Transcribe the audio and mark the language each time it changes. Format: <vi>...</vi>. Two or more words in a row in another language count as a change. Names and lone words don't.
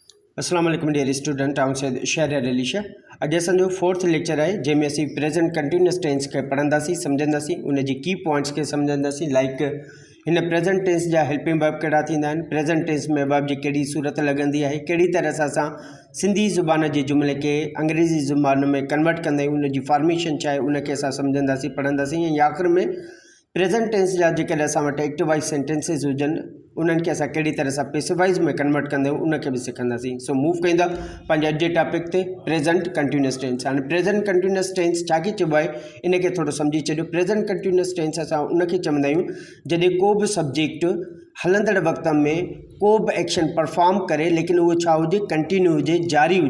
<ar>السلام عليكم</ar> <en>dear student,</en> <sd>आऊं शहर अलीशा। अॼु असांजो 4th लेक्चर है जैमें असीं</sd> <en>present continuous tense</en> <sd>के पढ़ंदासीं, समझंदासीं, उन जी</sd> <en>key points</en> <sd>के समझंदासीं।</sd> <en>like in present tense</en> <sd>जा</sd> <en>helping verb</en> <sd>कहिड़ा थींदा आहिनि,</sd> <en>present tense</en> <sd>में वर्ब जी कहिड़ी सूरत लगंदी आहे, कहिड़ी तरह सां असां सिंधी ज़ुबान जे जुमिले के अंग्रेज़ी ज़ुबान में कन्वर्ट कंदा आहियूं, उन जी फॉर्मेशन छा आहे उनखे असां समझंदासीं, पढ़ंदासीं। ऐं आख़िर में</sd> <en>present tense</en> <sd>जा जेकॾहिं असां वटि</sd> <en>active voice sentences</en> <sd>हुजनि उन्हनि खे असां कहिड़ी तरह सां</sd> <en>passive voice</en> <sd>में कन्वर्ट कंदा आहियूं उनखे बि सिखंदासीं। सो मूव कंदा पंहिंजे अॼु जे टॉपिक ते,</sd> <en>present continuous tense.</en> <sd>हाणे</sd> <en>present continuous tense</en> <sd>छा खे चइबो आहे इनखे थोरो सम्झी छॾियो।</sd> <en>present continuous tense</en> <sd>असां उनखे चवंदा आहियूं जॾहिं को बि सब्जेक्ट हलंदड़ वक़्त में को बि</sd> <en>action perform</en> <sd>करे, लेकिन उहो छा हुजे, कंटिन्यू हुजे, जारी हुजे।</sd>